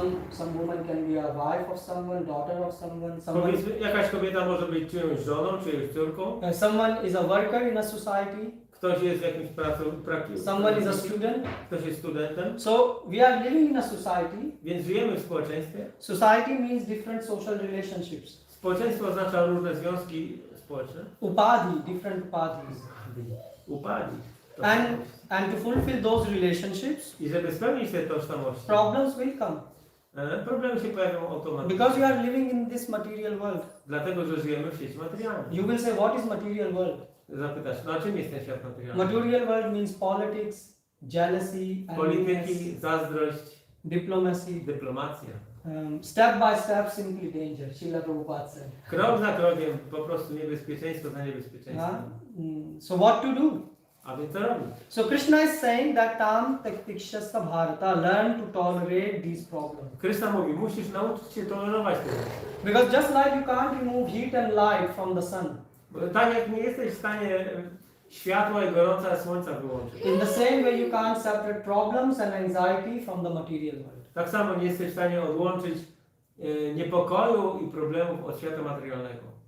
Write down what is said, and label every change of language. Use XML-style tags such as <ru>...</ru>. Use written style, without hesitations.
<en>Some woman can be a wife of someone, daughter of someone.</en> <pl>Powiedzmy, jakaś kobieta może być czyjąś żoną, czyjąś córką.</pl> <en>Someone is a worker in a society.</en> <pl>Ktoś jest w jakimś</pl> <en>Someone is a student.</en> <pl>Ktoś jest studentem.</pl> <en>So we are living in a society.</en> <pl>Więc żyjemy w społeczeństwie.</pl> <en>Society means different social relationships.</en> <pl>Społeczeństwo oznacza różne związki społeczne.</pl> <en>Upadhi, different upadhis.</en> <pl>Upadli.</pl> <en>And to fulfill those relationships,</en> <pl>I żeby spełnić te tożsamości,</pl> <en>problems will come.</en> <pl>problemy się pojawią automatycznie.</pl> <en>Because you are living in this material world.</en> <pl>Dlatego, że żyjemy w sieci materialnej.</pl> <en>You will say, what is material world?</en> <pl>Zapytasz, no a czym jest ten świat materialny?</pl> <en>Material world means politics, jealousy,</en> <pl>Polityki,</pl> <en>enviness,</en> <pl>zazdrość,</pl> <en>diplomacy.</en> <pl>dyplomacja.</pl> <en>Step by step, simply danger. Srila Prabhupada said.</en> <pl>Krok za krokiem, po prostu niebezpieczeństwo za niebezpieczeństwem.</pl> <en>So what to do?</en> <pl>A więc co robić?</pl> <en>So Krishna is saying that</en> <sa>tam tektikshasta bharata,</sa> <en>learn to tolerate these problems.</en> <pl>Krishna mówi, musisz nauczyć się tolerować te rzeczy.</pl> <en>Because just like you can't remove heat and light from the sun,</en> <pl>Bo tak jak nie jesteś w stanie światła i gorąca słońca wyłączyć.</pl> <en>in the same way you can't separate problems and anxiety from the material world.</en> <pl>Tak samo nie jesteś w stanie odłączyć niepokoju i problemów od świata materialnego.</pl>